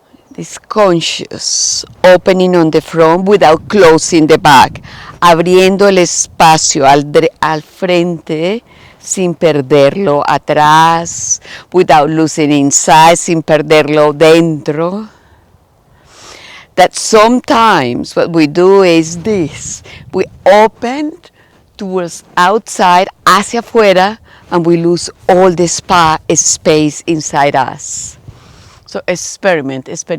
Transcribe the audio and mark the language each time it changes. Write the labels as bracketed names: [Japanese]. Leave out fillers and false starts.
[English] This conscious opening on the front without closing the back. [Spanish] Abriendo el espacio al frente sin perderlo atrás. [English] Without losing inside, [Spanish] sin perderlo dentro. [English] That sometimes what we do is this. We open towards outside, [Spanish] hacia afuera, [English] and we lose all the space inside us. [Spanish] So experimenta.